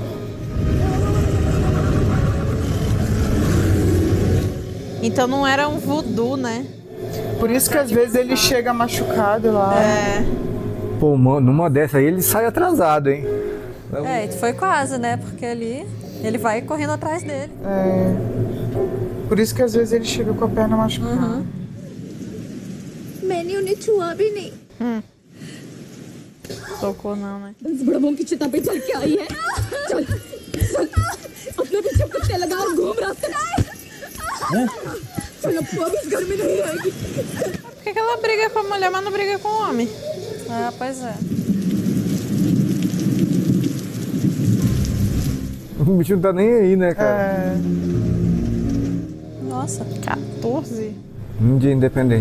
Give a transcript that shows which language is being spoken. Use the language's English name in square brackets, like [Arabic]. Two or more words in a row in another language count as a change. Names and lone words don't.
[Portuguese] Então não era um voodoo, né? Por isso que às vezes ele chega machucado lá. É. Pô, numa dessa aí ele sai atrasado, hein? É, e foi quase, né? Porque ali ele vai correndo atrás dele. É. Por isso que às vezes ele chega com a perna machucada. [Hindi] मैंने उन्हें छुआ भी नहीं। [Portuguese] Tocou não, né? [Hindi] उस बड़बों की चिता पे चढ़ के आई है। चल चल अपने पीछे कुत्ते लगा और घूम रास्ते में। चल अब वो भी इस घर में नहीं रहेगी। [Portuguese] Por que ela briga com a mulher, mas não briga com o homem? Ah, pois é. O bicho não tá nem aí, né, cara? É. Nossa. 14? Dia independente.